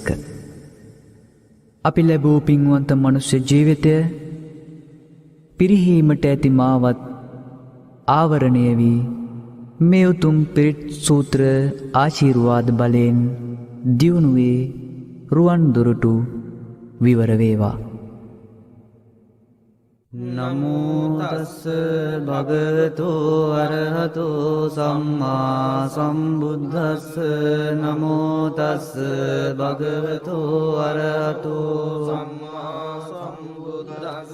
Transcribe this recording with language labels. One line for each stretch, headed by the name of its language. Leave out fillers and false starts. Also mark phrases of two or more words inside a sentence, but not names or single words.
Sinhala: අපි ලැබූ පින්වන්ත මනුෂ්‍ය ජීවිතය පිරිහීමට ඇති මාවත් ආවරණය වී මේ උතුම් පිරිත් සූත්‍ර ආශිර්වාද බලයෙන් දියුණුවේ රුවන් දුරටු විවර වේවා.
Pali: නමෝ තස්ස භගවතු අරහතෝ සම්මා සම්බුද්දස්ස. නමෝ තස්ස භගවතු අරහතෝ සම්මා සම්බුද්දස්ස.